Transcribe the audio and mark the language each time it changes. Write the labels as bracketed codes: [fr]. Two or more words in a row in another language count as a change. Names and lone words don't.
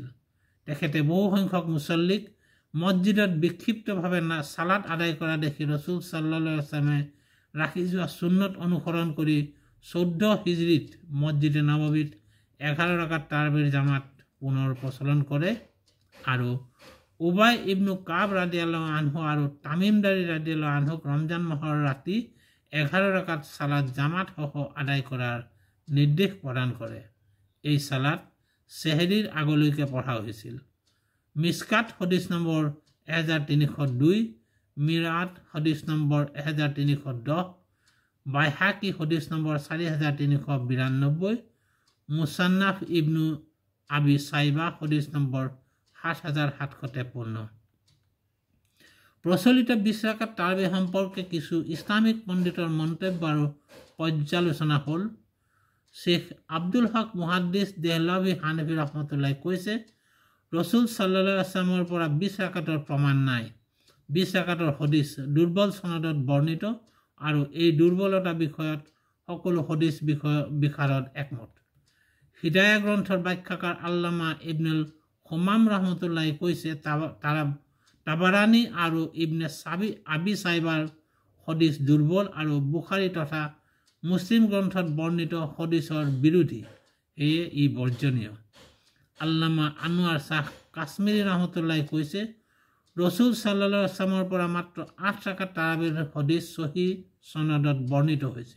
[as] তেখেতে বহু সংখ্যক মুছল্লিক মছজিদত বিক্ষিপ্তভাৱে সালাত আদায় কৰা দেখি ৰসুল [ar] صلى الله عليه وسلم [as] ৰাখি যোৱা সুন্নত অনুসৰণ কৰি 14 হিজৰীত মছজিদে নবৱীত 11 ৰাকাত তাৰাবিহৰ জামাত পুনৰ প্ৰচলন কৰে আৰু উবাই ইবনু কাব [ar] رضي الله عنه [as] আৰু তামিম দাৰী [ar] رضي الله عنه [as] ৰমজান মাহৰ ৰাতি 11 ৰাকাত সালাত জামাত সহ আদায় কৰাৰ নিৰ্দেশ প্ৰদান কৰে। এই সালাত সেহৰিৰ আগলৈকে পঢ়া হৈছিল। মিশকাত হাদিস নম্বৰ 1302, মিৰআত হাদিস নম্বৰ 1310, বাইহাকি হাদিস নম্বৰ 4392, মুসান্নাফ ইবনু আবি সাইবা হাদিস নম্বৰ 7753। প্ৰচলিত 20 ৰাকাত তাৰাবিহ সম্পৰ্কে কিছু ইছলামিক পণ্ডিতৰ মন্তব্য আৰু পৰ্যালোচনা হ'ল। শেখ আব্দুল হক মুহাদ্দিছ দেহলভী হানফী ৰহমতুল্লাহ কৈছে, ৰসুল [ar] صلى الله عليه وسلم [as] পৰা 20 ৰাকাতৰ প্ৰমাণ নাই। 20 ৰাকাতৰ হাদিস দুৰ্বল সনদত বৰ্ণিত আৰু এই দুৰ্বলতা বিষয়ত সকলো হাদিস বিশাৰদ একমত। হিদায়া গ্ৰন্থৰ ব্যাখ্যাকাৰ আল্লামা ইবনুল হুমাম ৰহমতুল্লাহ কৈছে, তাবাৰানী আৰু ইবনে আবি সাইবাৰ হাদিস দুৰ্বল আৰু বুখাৰী তথা মুছলিম গ্ৰন্থত বৰ্ণিত হাদিসৰ বিৰোধী, সেয়ে ই বৰ্জনীয়। আল্লামা আনোৱাৰ শাহ কাশ্মীৰী ৰহমতুল্লাহ কৈছে, ৰসুল [ar] صلى الله عليه وسلم [as] পৰা মাত্ৰ 8 ৰাকাত তাৰাবিহৰ হাদিস সহিহ সনদত বৰ্ণিত হৈছে।